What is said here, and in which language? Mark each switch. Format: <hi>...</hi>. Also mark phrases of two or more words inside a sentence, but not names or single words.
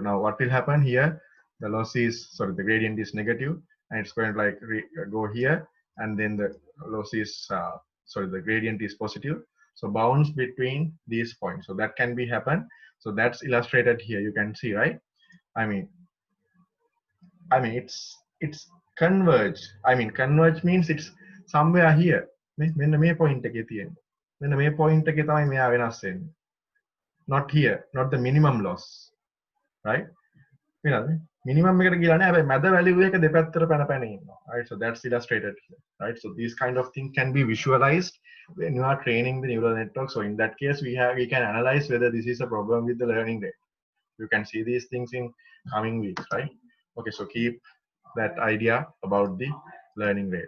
<en>Now what will happen here? The loss is, sorry, the gradient is negative, and it's going to like go here, and then the loss is, sorry, the gradient is positive. So bounce between these points. So that can be happen. So that's illustrated here. You can see, right? I mean, it's converge. I mean, converge means it's somewhere here.</en> <si>මෙන්න මේ point එකේ තියෙන්නේ. මෙන්න මේ point එකේ තමයි මෙයා වෙනස් වෙන්නේ.</si> <en>Not here, not the minimum loss, right?</en> <si>වෙනද? Minimum එකට ගිහලා නැහැ. හැබැයි මැද value එක දෙපැත්තට පැන පැන ඉන්නවා.</si> <en>Right? So that's illustrated here, right? So these kind of things can be visualized when you are training the neural network. So in that case, we can analyze whether this is a problem with the learning rate. You can see these things in coming weeks, right? Okay, so keep that idea about the learning rate.</en>